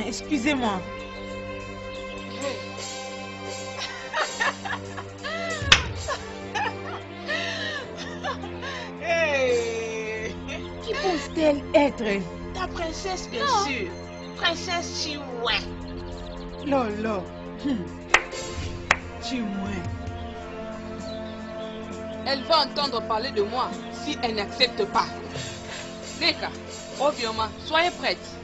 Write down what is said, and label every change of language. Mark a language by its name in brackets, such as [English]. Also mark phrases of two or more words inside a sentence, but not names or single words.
[French] Excusez-moi. Hey. Qui pense-t-elle être? Ta princesse, bien sûr. Princesse Chimwe. Lolo. Chimwe. Elle va entendre parler de moi si elle n'accepte pas. Neka, Obioma, soyez prête.